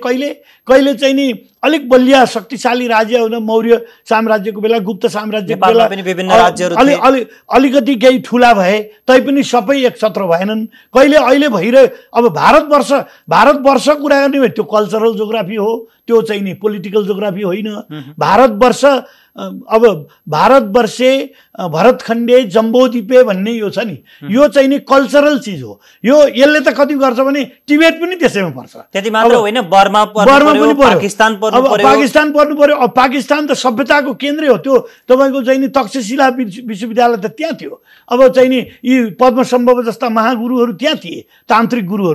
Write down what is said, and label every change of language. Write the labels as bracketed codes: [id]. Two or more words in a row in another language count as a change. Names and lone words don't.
[ne] कहिले चाहिँ नि अलिक बलिया शक्तिशाली राज्य हुन मौर्य साम्राज्यको बेला, गुप्त साम्राज्यको बेला अलिकति केही ठुला भए तैपनि सबै एकछत्र भएनन्। अहिले भइरह्यो। अब भारतवर्ष कुरा गर्ने भए त्यो [en] cultural geography [ne] हो, त्यो चाहिँ नि [en] political geography [ne] होइन। भारतवर्ष अब [sa] भारतवर्षे भरतखण्डे जम्बोद्वीपे [ne] भन्ने यो छ नि, यो चाहिँ नि कल्चरल चिज हो। यो यसले त कति गर्छ भने टिबेट पनि त्यसैमा पर्छ। त्यति मात्र होइन, बर्मा पनि पाकिस्तान पर्नु पर्यो। अब पाकिस्तान त सभ्यताको केन्द्रै हो। त्यो तपाईँको चाहिँ नि तक्षशिला विश्वविद्यालय त त्यहाँ थियो। अब चाहिँ नि यी पद्मसम्भव जस्ता महागुरुहरू त्यहाँ थिए, तान्त्रिक गुरुहरू।